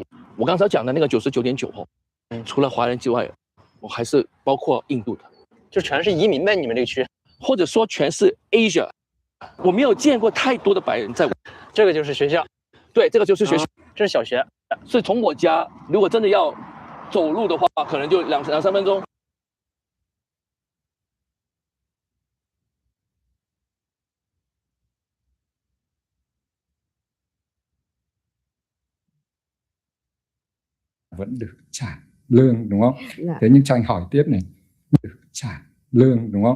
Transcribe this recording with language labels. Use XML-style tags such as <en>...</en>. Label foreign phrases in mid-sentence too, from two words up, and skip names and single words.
<zh>我刚才讲的那个99.9后，除了华人之外，我还是包括印度的，就全是移民呗，你们这个区，或者说全是 Asia。我没有见过太多的白人在。这个就是学校，对，这个就是学校，这是小学。是从我家，如果真的要走路的话，可能就两三分钟。</zh> <vi>vẫn được trả lương đúng không? Dạ. Thế nhưng cho anh hỏi tiếp này, được trả lương đúng không?</vi>